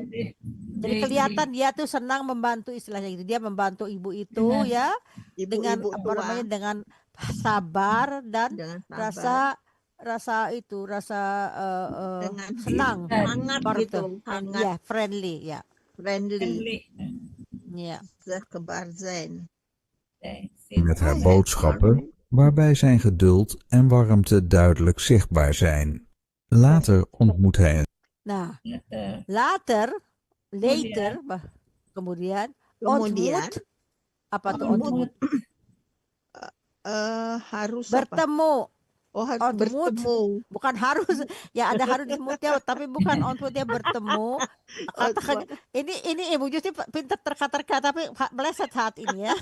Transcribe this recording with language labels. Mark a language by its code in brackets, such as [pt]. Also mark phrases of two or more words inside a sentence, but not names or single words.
[id] Jadi kelihatan dia tuh senang membantu, istilahnya gitu. Dia membantu ibu itu ya dengan dengan sabar dan rasa senang, hangat gitu, hangat. Ya, friendly, ya. Friendly. [nl] Ja. Zichtbaar zijn. Met haar boodschappen, waarbij zijn geduld en warmte duidelijk zichtbaar zijn. Later ontmoet hij later, [id] kemudian, ontmoet, apa tuh ontmoet? Harus bertemu. Harus bertemu. Bukan harus, ya ada harus disebutnya, tapi bukan ontmoetnya bertemu. Ini Ibu Justi pintar terkata-kata, tapi meleset saat ini ya.